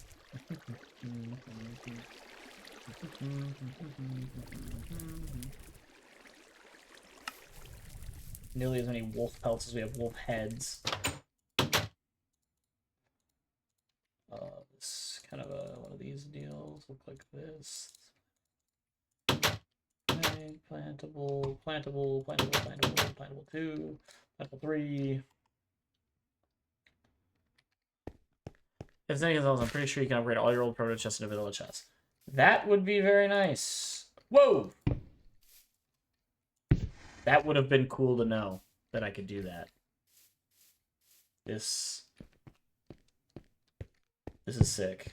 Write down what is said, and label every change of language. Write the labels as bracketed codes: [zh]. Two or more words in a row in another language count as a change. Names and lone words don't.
[en] Nearly as many wolf pelts as we have wolf heads. This kind of one of these deals look like this. Okay, plantable, plantable, plantable, plantable, plantable 2, plantable 3. If there's anything else, I'm pretty sure you can upgrade all your old proto chests into vanilla chests. That would be very nice. Whoa! That would have been cool to know that I could do that. This is sick.